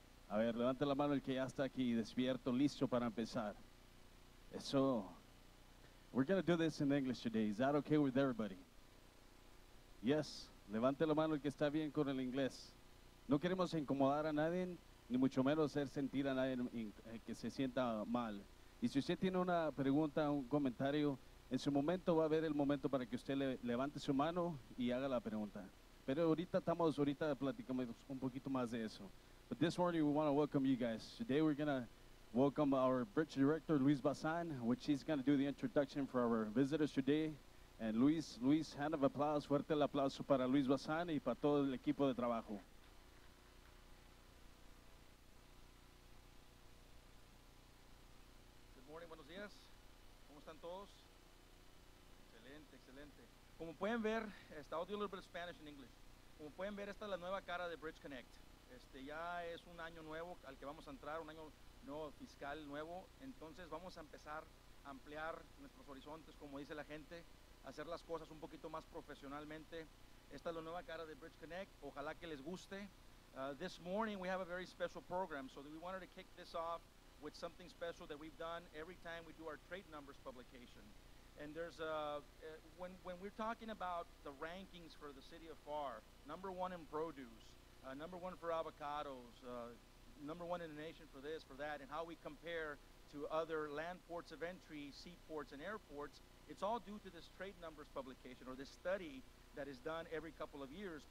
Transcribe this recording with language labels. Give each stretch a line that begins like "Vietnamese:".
Spanish: A ver, levante la mano el que ya está aquí, despierto, listo para empezar. Eso.
English: We're going to do this in English today. Is that okay with everybody? Yes.
Spanish: Levante la mano el que está bien con el inglés. No queremos incomodar a nadie, ni mucho menos hacer sentir a nadie que se sienta mal. Y si usted tiene una pregunta, un comentario, en su momento va a haber el momento para que usted levante su mano y haga la pregunta. Pero ahorita platicamos un poquito más de eso.
English: But this morning we want to welcome you guys. Today we're going to welcome our bridge director, Luis Bazan, which he's going to do the introduction for our visitors today. And Luis, hand of applause,
Spanish: fuerte el aplauso para Luis Bazan y para todo el equipo de trabajo.
English: Good morning,
Spanish: buenos días. ¿Cómo están todos? Excelente, excelente. Como pueden ver,
English: I'll do a little bit of Spanish and English.
Spanish: Como pueden ver, esta es la nueva cara de Bridge Connect. Ya es un año nuevo al que vamos a entrar, un año nuevo fiscal nuevo. Entonces vamos a empezar a ampliar nuestros horizontes, como dice la gente, hacer las cosas un poquito más profesionalmente. Esta es la nueva cara de Bridge Connect. Ojalá que les guste.
English: This morning we have a very special program, so we wanted to kick this off with something special that we've done every time we do our trade numbers publication. And there's when we're talking about the rankings for the city of Pharr, number one in produce, number one for avocados, number one in the nation for this, for that, and how we compare to other land ports of entry, seaports, and airports, it's all due to this trade numbers publication, or this study that is done every couple of years.